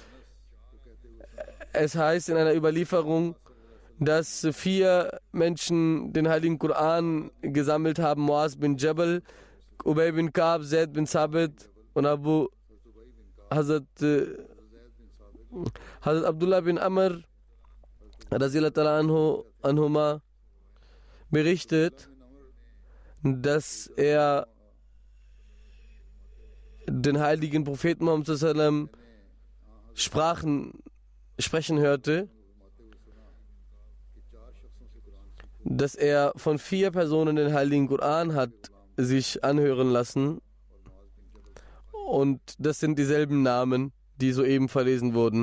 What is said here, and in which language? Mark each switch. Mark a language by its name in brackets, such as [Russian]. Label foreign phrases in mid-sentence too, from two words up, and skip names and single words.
[German] Es heißt in einer Überlieferung, dass 4 Menschen den heiligen Koran gesammelt haben: Muaz bin Jabal, Ubay bin Ka'b, Zaid bin Sabit und Hazrat Abdullah bin Amr [Arabic] رضي الله عنهما [German] berichtet, dass er den heiligen Propheten Muhammad sallam sprechen hörte, dass er von 4 Personen den heiligen Koran hat sich anhören lassen, und das sind dieselben Namen, die soeben verlesen wurden.